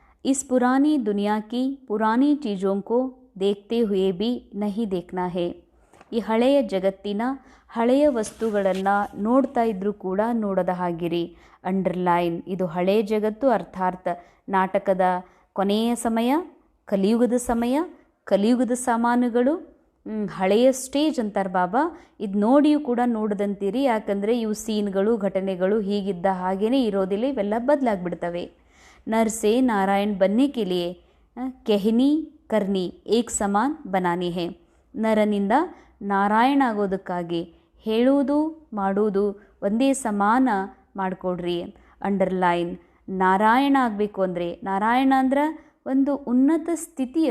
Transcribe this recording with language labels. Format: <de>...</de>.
<hi>इस पुरानी दुनिया की पुरानी चीज़ों को देखते हुए भी नहीं देखना है.</hi> <kn>ಈ ಹಳೆಯ ಜಗತ್ತಿನ ಹಳೆಯ ವಸ್ತುಗಳನ್ನು ನೋಡ್ತಾ ಇದ್ರೂ ಕೂಡ ನೋಡದ ಹಾಗಿರಿ. ಅಂಡರ್ಲೈನ್. ಇದು ಹಳೆಯ ಜಗತ್ತು, ಅರ್ಥಾತ್ ನಾಟಕದ ಕೊನೆಯ ಸಮಯ, ಕಲಿಯುಗದ ಸಮಯ, ಕಲಿಯುಗದ ಸಾಮಾನುಗಳು, ಹಳೆಯ ಸ್ಟೇಜ್ ಅಂತಾರೆ ಬಾಬಾ. ಇದು ನೋಡಿಯೂ ಕೂಡ ನೋಡದಂತೀರಿ. ಯಾಕಂದರೆ ಇವು ಸೀನ್ಗಳು, ಘಟನೆಗಳು ಹೀಗಿದ್ದ ಹಾಗೇ ಇರೋದಿಲ್ಲ, ಇವೆಲ್ಲ ಬದಲಾಗ್ಬಿಡ್ತವೆ.</kn> <hi>नर से नारायण बनने के लिए कहनी करनी एक समान बनानी है.</hi> <kn>ನರನಿಂದ ನಾರಾಯಣ ಆಗೋದಕ್ಕಾಗಿ ಹೇಳುವುದು ಮಾಡುವುದು ಒಂದೇ ಸಮಾನ ಮಾಡಿಕೊಡ್ರಿ. ಅಂಡರ್ಲೈನ್. ನಾರಾಯಣ ಆಗಬೇಕು ಅಂದರೆ, ನಾರಾಯಣ ಅಂದ್ರೆ ಒಂದು ಉನ್ನತ ಸ್ಥಿತಿ.</kn>